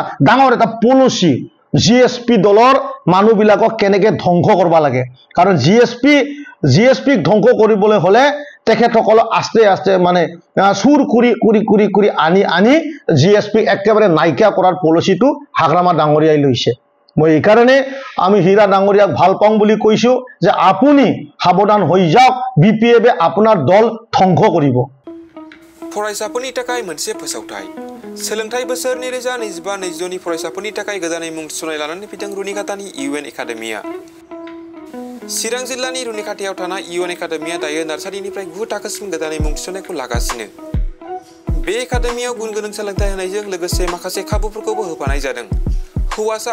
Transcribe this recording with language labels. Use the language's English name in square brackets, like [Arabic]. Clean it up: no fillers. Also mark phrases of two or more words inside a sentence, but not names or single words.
[Assamese] ডাঙৰ এটা পলিচি জিএছপি দলৰ মানুহবিলাকক কেনেকৈ ধ্বংস কৰিব লাগে কাৰণ জিএছপিক ধ্বংস কৰিবলৈ হ'লে তেখেতসকলক আস্তে আস্তে মানে চুৰ কৰি আনি জিএছপিক একেবাৰে নাইকিয়া কৰাৰ পলিচিটো হাগ্ৰামা ডাঙৰীয়াই লৈছে মই এই কাৰণে আমি হীৰা ডাঙৰীয়াক ভাল পাওঁ বুলি কৈছোঁ যে আপুনি সাৱধান হৈ যাওক বিপিএফে আপোনাৰ দল ধ্বংস কৰিব [Bodo] फरायसाफोरनि थाखाय मोनसे फोसावथाय सोलोंथाइ बोसोर 2025-24 नि फरायसाफोरनि थाखाय गोदानै मुं थिसननाय लानानै फैदों रुनिकाटानि इउएन एकाडेमिया चिरां जिल्लानि रुनिकाटायाव थानाय इउएन एकाडेमिया दायो नार्सारिनिफ्राय 9 थाखोसिम गोदानै मुं थिसननायखौ लागासिनो बे एकाडेमियाव गुन गोनां सोलोंथाइ होनायजों लोगोसे माखासे खाबुफोरखौबो होफानाय जादों हौवासा